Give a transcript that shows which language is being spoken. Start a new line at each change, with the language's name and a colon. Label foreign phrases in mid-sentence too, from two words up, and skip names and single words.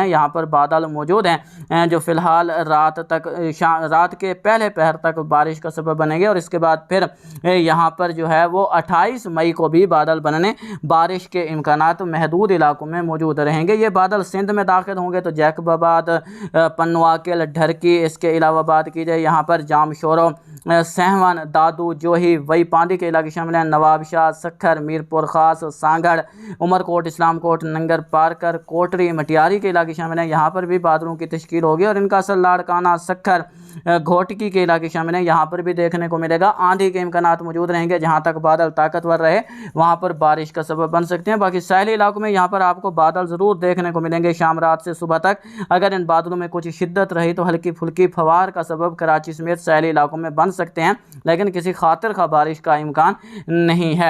Urdu: یہاں پر بادل موجود ہیں جو فی الحال رات کے پہلے پہر تک بارش کا سبب بنیں گے اور اس کے بعد پھر یہاں پر جو ہے وہ 28 مئی کو بھی بادل بننے، بارش کے امکانات محدود علاقوں میں موجود رہیں گے. یہ بادل سندھ میں داخل ہوں گے تو جیکب آباد، پنو عاقل، ڈہرکی، اس کے علاوہ بات کی جائے یہاں پر جامشورو، سہون، دادو، جوہی، واہی پاندی کے علاقے شامل ہیں. نوابشاہ، سکھر، میرپور خاص، سانگھڑ، عمرکوٹ، اسلام کوٹ، ننگر پارکر، کوٹری، مٹیاری کے علاقے شامل ہیں. یہاں پر بھی بادلوں کی تشکیل ہوگی اور ان کا اثر لاڑکانہ، سکھر، گھوٹکی کے علاقے شامل ہیں. یہاں پر بھی دیکھنے کو ملے گا۔ آندھی کے امکانات موجود رہیں گے۔ جہاں تک بادل طاقتور رہے وہاں پر بارش کا سبب بن سکتے ہیں. باقی ساحلی علاقوں میں یہاں پر آپ کو بادل ضرور دیکھنے کو ملیں گے شام رات سے صبح تک. اگر ان بادلوں میں کچھ شدت رہی تو ہلکی پھلکی پھوار کا سبب کراچی سمیت ساحلی علاقوں میں بن سکتے ہیں، لیکن کسی خاطر خا بارش کا امکان نہیں ہے.